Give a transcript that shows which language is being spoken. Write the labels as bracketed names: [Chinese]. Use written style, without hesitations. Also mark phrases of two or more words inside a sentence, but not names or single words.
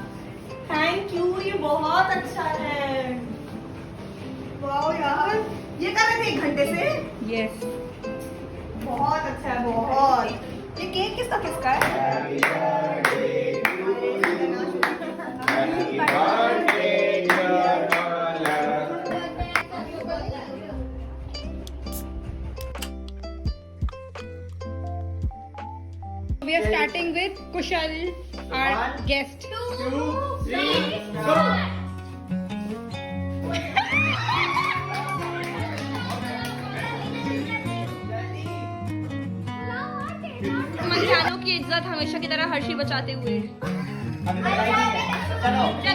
[English] Thank you, [Hindi] ये बहुत अच्छा है। वाओ यार, ये कर रहे थे 1 घंटे से? यस। बहुत अच्छा है, बहुत। ये केक किसका है? [English] We are starting with Kushal, our guest. 2, 3, go! [Hindi] मंजानो की इज्जत हमेशा की तरह हर्षी बचाते हुए। चलो चलो।